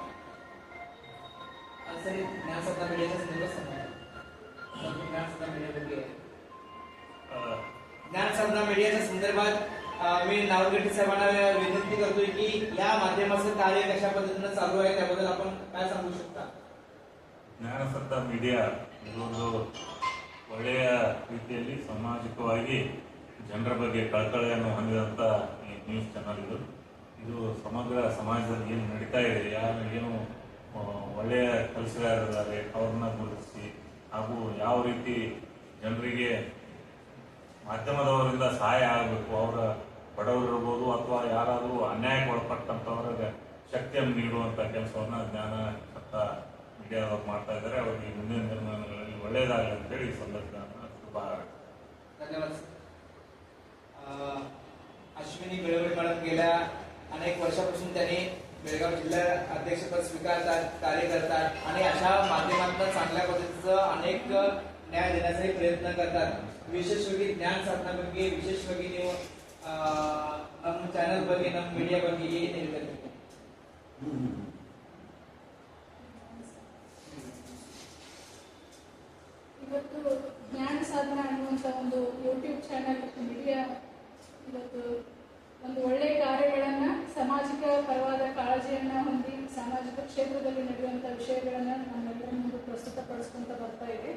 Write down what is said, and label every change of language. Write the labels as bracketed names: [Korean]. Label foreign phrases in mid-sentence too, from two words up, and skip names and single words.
[Marathi] ज्ञानसाधना मीडियाच्या ज्ञानसाधना मीडियाच्या संदर्भात मी नावलगडी साहेबांना विनंती करतोय की या माध्यमाचं कार्य कशा पद्धतीनं चालू आहे त्याबद्दल आपण काय सांगू शकता? [Kannada] ಜ್ಞಾನಸಾಧನಾ ಮೀಡಿಯಾ ಇದೊಂದು ಒಳ್ಳೆಯ ರೀತಿಯಲ್ಲಿ ಸಾಮಾಜಿಕವಾಗಿ ಜನರ ಬಗ್ಗೆ ಕಳಕಳಿಯನ್ನು ಹೊಂದಿದಂಥ ಈ ನ್ಯೂಸ್ ಚಾನಲ್ ಇದು ಸಮಗ್ರ ಸಮಾಜದಲ್ಲಿ ಏನು ನಡೀತಾ ಇದೆ, ಏನು ಒಳ್ಳೆಯ ಕೆಲಸಗಾರರಿದ್ದಾರೆ ಅವ್ರನ್ನ ಗುರುತಿಸಿ ಹಾಗೂ ಯಾವ ರೀತಿ ಜನರಿಗೆ ಮಾಧ್ಯಮದವರಿಂದ ಸಹಾಯ ಆಗಬೇಕು, ಅವರ ಬಡವರಿರ್ಬೋದು ಅಥವಾ ಯಾರಾದರೂ ಅನ್ಯಾಯಕ್ಕೆ ಒಳಪಟ್ಟಂಥವ್ರಿಗೆ ಶಕ್ತಿಯನ್ನು ನೀಡುವಂಥ ಕೆಲಸವನ್ನು ಜ್ಞಾನಸಾಧನಾ ಮೀಡಿಯಾದವ್ರು ಮಾಡ್ತಾ ಇದ್ದಾರೆ. ಅವರಿಗೆ ಮುಂದಿನ ದಿನಮಾನಗಳಲ್ಲಿ ಒಳ್ಳೆಯದಾಗಲಿ ಅಂತೇಳಿ ಈ ಸಂದರ್ಭವನ್ನು ಶುಭ ಹಾರೈಸ್ತೇನೆ. [Marathi] धन्यवाद. अश्विनी बेळवडे मॅडम गेल्या अनेक वर्षापासून त्यांनी बेळगाव जिल्हा अध्यक्षपद स्वीकारतात, कार्य करतात आणि अशा माध्यमातून चांगल्या पद्धतीचं अनेक ನ್ಯಾಯ देण्याचाही ಪ್ರಯತ್ನ करतात [Kannada] ವಿಶೇಷವಾಗಿ ಜ್ಞಾನ ಸಾಧನ ಬಗ್ಗೆ ವಿಶೇಷವಾಗಿ ನೀವು ನಮ್ಮ ಚಾನೆಲ್ ಬಗ್ಗೆ ನಮ್ಮ ಮೀಡಿಯಾ ಬಗ್ಗೆ ಏನು ಹೇಳ್ಬೇಕು ಇವತ್ತು ಜ್ಞಾನ ಸಾಧನ ಅನ್ನುವಂಥ ಒಂದು ಯೂಟ್ಯೂಬ್ ಚಾನೆಲ್ ಮೀಡಿಯಾ ಇವತ್ತು ಒಂದು ಒಳ್ಳೆ ಕಾರ್ಯಗಳನ್ನ ಸಾಮಾಜಿಕ ಪರವಾದ ಕಾಳಜಿಯನ್ನ ಹೊಂದಿ ಸಾಮಾಜಿಕ ಕ್ಷೇತ್ರದಲ್ಲಿ ನಡೆಯುವಂಥ ವಿಷಯಗಳನ್ನ ನಮ್ಮೆಲ್ಲರ ಮುಂದೆ ಪ್ರಸ್ತುತಪಡಿಸ್ಕೊಂತ ಬರ್ತಾ ಇದೆ.